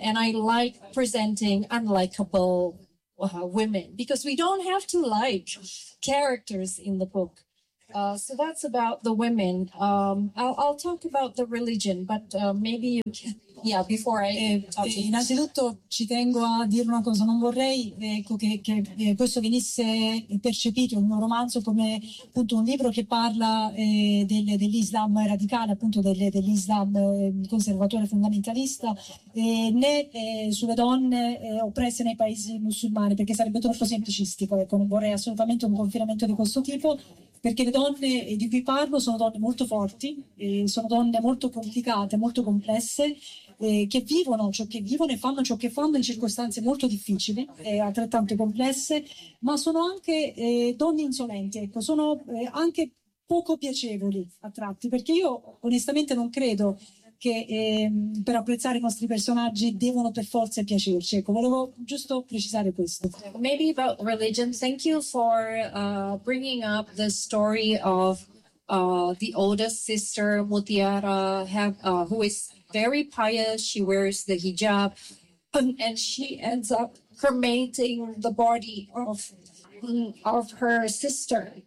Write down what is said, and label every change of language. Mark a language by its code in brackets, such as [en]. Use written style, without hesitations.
[en] And I like presenting unlikable women because we don't have to like characters in the book. So that's about the women. I'll talk about the religion, but maybe you can. Yeah, before I talk. [it] Innanzitutto ci tengo a dire una cosa. Non vorrei che questo venisse percepito un romanzo come appunto un libro che parla dell'Islam radicale, appunto dell'Islam conservatore fondamentalista, né sulle donne oppresse nei paesi musulmani, perché sarebbe troppo semplicistico. Ecco, non vorrei assolutamente un confinamento di questo tipo. Perché le donne di cui parlo sono donne molto forti, sono donne molto complicate, molto complesse, che vivono ciò che vivono e fanno ciò che fanno in circostanze molto difficili e altrettanto complesse, ma sono anche donne insolenti, ecco, sono anche poco piacevoli a tratti, perché io onestamente non credo che per apprezzare i nostri personaggi devono per forza piacerci. Ecco, volevo giusto precisare questo. [en] Maybe about religion. Thank you for bringing up the story of the oldest sister, Mutiara, who is very pious. She wears the hijab and she ends up cremating the body of her sister.